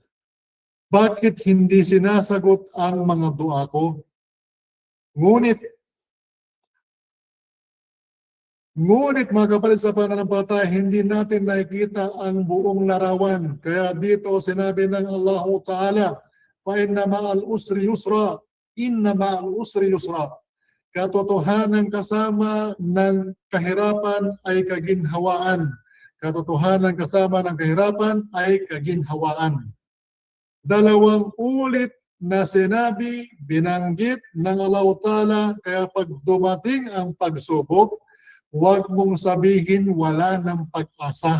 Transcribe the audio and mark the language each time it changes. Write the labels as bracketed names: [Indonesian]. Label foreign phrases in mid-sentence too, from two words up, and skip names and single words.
[Filipino] Bakit hindi sinasagot ang mga dua ko? Ngunit mga kapatid sa pananampalataya, hindi natin nakikita ang buong larawan. Kaya dito sinabi ng Allah Ta'ala, [Arabic] فَإِنَّ مَعَ الْأُسْرِ يُسْرًا إِنَّ مَعَ الْأُسْرِ يُسْرًا. [Filipino] Katotohanan kasama ng kahirapan ay kaginhawaan. Katotohanan kasama ng kahirapan ay kaginhawaan. Dalawang ulit na sinabi, binanggit ng Allah Ta'ala, kaya pag dumating ang pagsubok, huwag mong sabihin wala ng pag-asa.